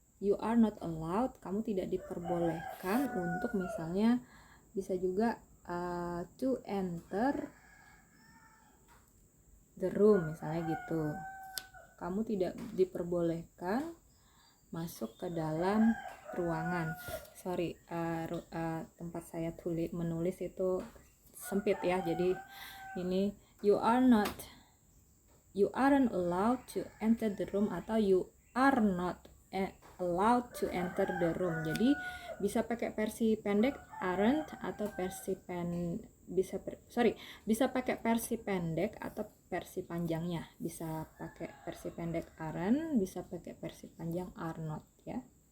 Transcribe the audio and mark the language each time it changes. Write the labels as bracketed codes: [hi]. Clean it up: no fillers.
[en] You are not allowed, [id] kamu tidak diperbolehkan untuk, misalnya bisa juga [en] to enter the room, [id] misalnya gitu. Kamu tidak diperbolehkan masuk ke dalam ruangan. Sorry, tempat saya menulis itu sempit ya. Jadi ini [en] you aren't allowed to enter the room, [id] atau [en] you are not allowed to enter the room. [id] Jadi bisa pakai versi pendek aren't, atau bisa pakai versi pendek atau versi panjangnya. Bisa pakai versi pendek aren't, bisa pakai versi panjang are not ya.